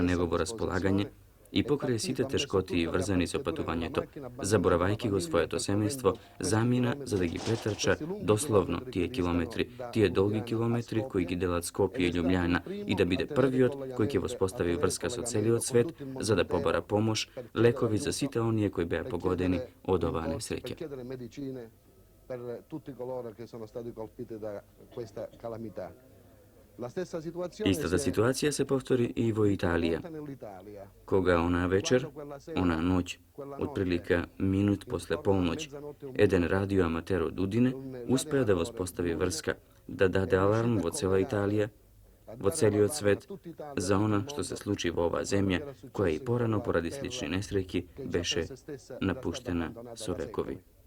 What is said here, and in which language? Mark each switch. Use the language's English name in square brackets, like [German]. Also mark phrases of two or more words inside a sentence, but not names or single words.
[Macedonian] негово располагање, и покрај сите тешкоти врзани со патувањето, заборавајќи го своето семејство, замина за да ги претрча дословно тие километри, тие долги километри кои ги делат Скопје и Љубљана, и да биде првиот кој ќе воспостави врска со целиот свет за да побара помош, лекови за сите оние кои беа погодени од оваа несреќа. [Italian] Per tutti coloro che sono stati colpiti da questa calamità. [Macedonian] Истата ситуација се повтори и во Италија, кога онаа вечер, онаа ноќ, отприлика минут после полноќ, еден радиоаматер од Удине успеа да воспостави врска, да даде аларм во цела Италија, во целиот свет, за она што се случи во оваа земја, која и порано поради слични несреќи беше напуштена со векови.